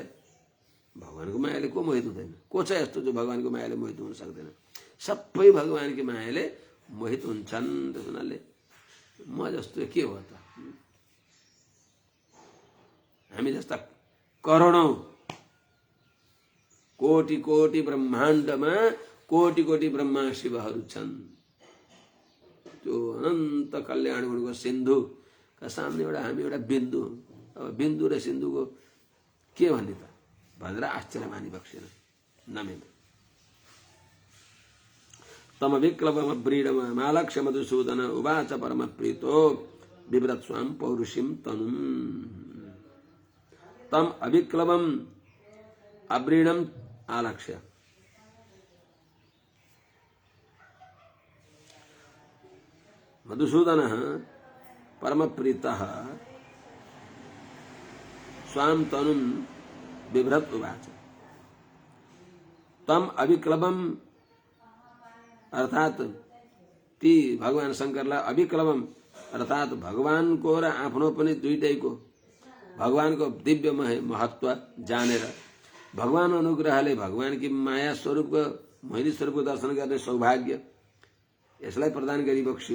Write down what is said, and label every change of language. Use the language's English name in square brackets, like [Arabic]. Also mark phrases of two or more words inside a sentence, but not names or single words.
[Nepali] भगवानको मायाले को मोहित हुँदैन? को छ यस्तो जो भगवानको मायाले मोहित हुन सक्दैन? सबै भगवानकी मायाले मोहित हुन्छन्। त्यस हुनाले म जस्तो के हो त, हामी जस्ता करोडौं कोटि कोटि ब्रह्माण्डमा कोटि कोटि ब्रह्मा शिवहरू छन्। त्यो अनन्त कल्याण गुणको सिन्धुका सामने हामी एउटा बिन्दु। अब बिन्दु र सिन्धुको के भन्ने त भनेर आश्चर्य मानि बक्सेन नमेन। [Sanskrit] तम विक्लवमव्रीडम मालक्ष्य मधुसूदन उवाच परम प्रीतो बिभ्रत स्वाम पौरुषीं तनुम। तम अविक्लवम अव्रीडम आलक्ष्य, मधुसूदन परम प्रीतः स्वाम तनुम बिभ्रत उवाच। तम अविक्लवम [Nepali] अर्थात ती भगवान शंकरलाई अविक्लवम अर्थात भगवानको र आफ्नो पनि दुईटैको भगवानको दिव्य महत्व जानेर भगवान अनुग्रहले भगवानकी माया स्वरूपको मोहिनी स्वरूपको दर्शन गर्ने सौभाग्य यसलाई प्रदान गरी बक्सियो।